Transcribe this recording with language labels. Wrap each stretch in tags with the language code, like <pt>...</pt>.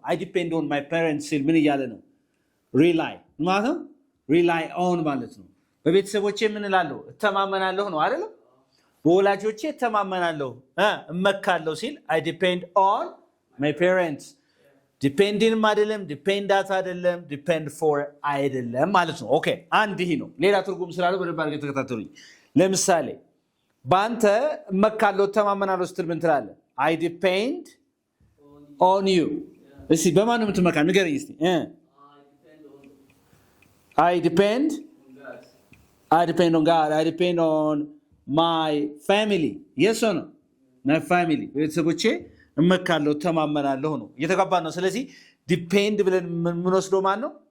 <en>I depend on my parents</en> <am>ሲል ምን እያለ ነው? rely ማለት ነው። rely on ማለት ነው። በቤተሰቦቼ ምን እላለሁ? እተማመናለሁ ነው አይደል? በወላጆቼ እተማመናለሁ እመካለሁ ሲል</am> <en>I depend on my parents.</en> <am>ዲፔንድም አይደለም ዲፔንዳት አይደለም ዲፔንድ ፎር አይደለም ማለት ነው። ኦኬ አንድ ይሄ ነው። ሌላ ትርጉም ስላለው በደንብ አድርገህ ተከታተሉኝ። ለምሳሌ ባንተ እመካለሁ ተማመናለሁ ስትል ምን ትላለህ?</am> <en>I depend on you.</en> <am>እሺ በማን ነው የምትመካ? ንገረኝ እስቲ።</am> <en>I depend on God. I depend on my family. Yes or no? My family.</en> <am>ቤተሰቦቼ እመካለሁ ተማመናለሁ ነው። እየተጋባ ነው። ስለዚህ ዲፔንድ ብለን ምን ወስደው ማን ነው?</am>